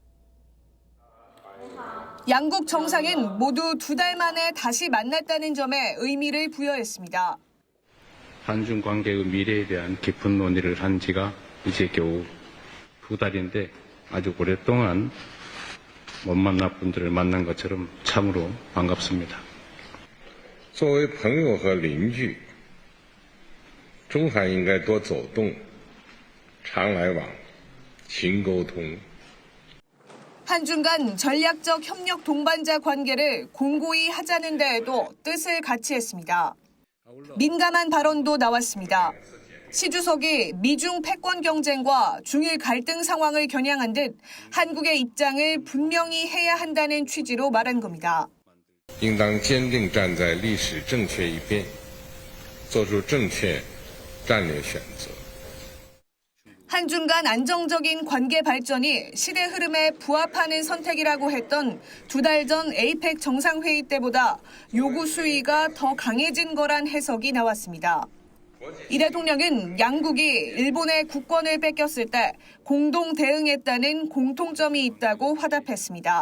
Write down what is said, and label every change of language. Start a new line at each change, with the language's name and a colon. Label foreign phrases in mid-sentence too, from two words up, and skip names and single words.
Korean: 양국 정상은 모두 2달 만에 다시 만났다는 점에 의미를 부여했습니다. 한중 관계의 미래에 대한 깊은 논의를 한 지가 이제 겨우 2달인데 아주 오랫동안 못 만난 분들을 만난 것처럼 참으로 반갑습니다.
Chinese: 作为朋友和邻居，中韩应该多走动，常来往，勤沟通。
Korean: 한중 간 전략적 협력 동반자 관계를 공고히 하자는 데에도 뜻을 같이 했습니다. 민감한 발언도 나왔습니다. 시 주석이 미중 패권 경쟁과 중일 갈등 상황을 겨냥한 듯 한국의 입장을 분명히 해야 한다는 취지로 말한 겁니다.
Chinese: 应当坚定站在历史正确一边，做出正确战略选择。
Korean: 한중 간 안정적인 관계 발전이 시대 흐름에 부합하는 선택이라고 했던 2달 전 에이펙 정상회의 때보다 요구 수위가 더 강해진 거란 해석이 나왔습니다. 이 대통령은 양국이 일본의 국권을 뺏겼을 때 공동 대응했다는 공통점이 있다고 화답했습니다.